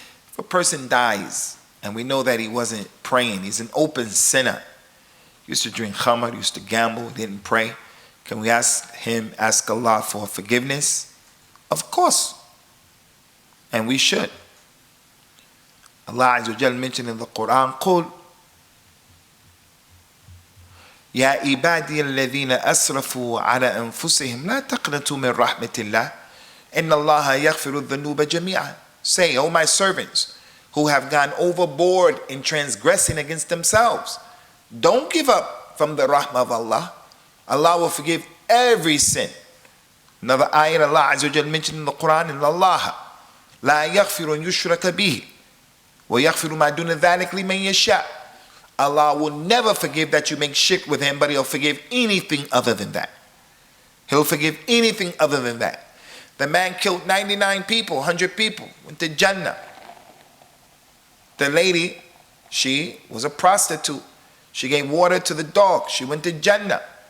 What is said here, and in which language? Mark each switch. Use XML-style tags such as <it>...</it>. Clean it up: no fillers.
<en>If a person dies, and we know that he wasn't praying, he's an open sinner, he used to drink khamr, he used to gamble, he didn't pray, can we ask Allah for forgiveness? Of course. And we should. Allah Azza wa Jal mentioned in the Quran,</en> <ar>قُلْ يَا عِبَادِيَ الَّذِينَ أَسْرَفُوا عَلَى أَنفُسِهِمْ لَا تَقْنَطُوا مِنْ رَحْمَةِ اللَّهِ إِنَّ اللَّهَ يَغْفِرُ الذُّنُوبَ جَمِيعًا.</ar> <en>Say, O my servants who have gone overboard in transgressing against themselves, don't give up from the rahmah of Allah. Allah will forgive every sin. Another ayah Allah Azza wa Jal mentioned in the Quran,</en> <ar>إِنَّ اللَّهَ لَا يَغْفِرُ أَن يُشْرَكَ بِهِ وَيَغْفِرُ مَا دُونَ ذَلِكَ لِمَن يَشَاءُ.</ar> <en>Allah will never forgive that you make shirk with him, but he'll forgive anything other than that. He'll forgive anything other than that. The man killed 99 people, 100 people, went to Jannah. The lady, she was a prostitute. She gave water to the dog. She went to Jannah.</en>